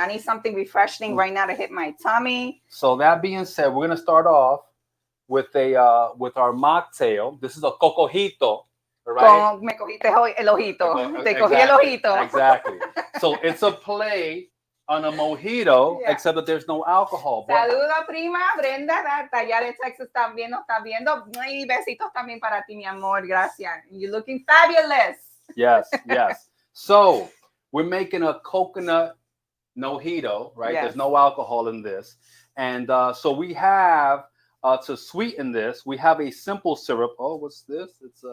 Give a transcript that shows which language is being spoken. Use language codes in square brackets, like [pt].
[en] I need something refreshing right now to hit my tummy. So that being said, we're going to start off with our mocktail. This is a cocojito, right? [es] Me cogiste el ojito. Te cogí el ojito. [en] Exactly. So it's a play on a mojito, except that there's no alcohol. [es] Saludo, prima Brenda, allá de Texas también nos está viendo. Y besitos también para ti, mi amor. Gracias. [en] You're looking fabulous. Yes. So we're making a coconut nojito, right? Yes. There's no alcohol in this. And so we have, to sweeten this, we have a simple syrup. Oh, what's this?